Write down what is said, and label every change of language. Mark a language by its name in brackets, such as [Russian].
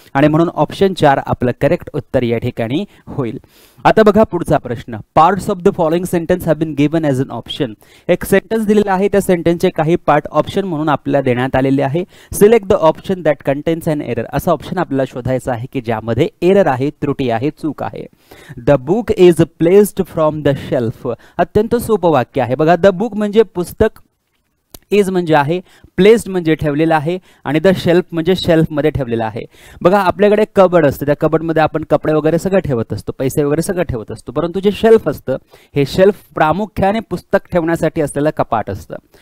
[Marathi] आणि म्हणून ऑप्शन 4 आपलं करेक्ट उत्तर या ठिकाणी होईल. आता बघा पुढचा प्रश्न, [English] Parts of the following sentence have been given as an option. [Marathi] एक सेंटेन्स दिलेला आहे, त्या सेंटेन्सचे काही पार्ट ऑप्शन म्हणून आपल्याला देण्यात आलेले आहे. [English] Select the option that contains an error. [Marathi] असा ऑप्शन आपल्याला शोधायचा आहे की ज्यामध्ये एरर आहे, त्रुटी आहे, चूक आहे. [English] The book is placed from the shelf. [Marathi] अत्यंत सोपं वाक्य आहे बघा. द बुक म्हणजे पुस्तक, इज म्हणजे आहे, प्लेस्ड म्हणजे ठेवलेला आहे आणि द शेल्फ म्हणजे शेल्फमध्ये ठेवलेला आहे. बघा आपल्याकडे कबड असतं, त्या कबडमध्ये आपण कपडे वगैरे सगळं ठेवत असतो, पैसे वगैरे सगळं ठेवत असतो, परंतु जे शेल्फ असतं हे शेल्फ प्रामुख्याने पुस्तक ठेवण्यासाठी असलेलं कपाट असतं.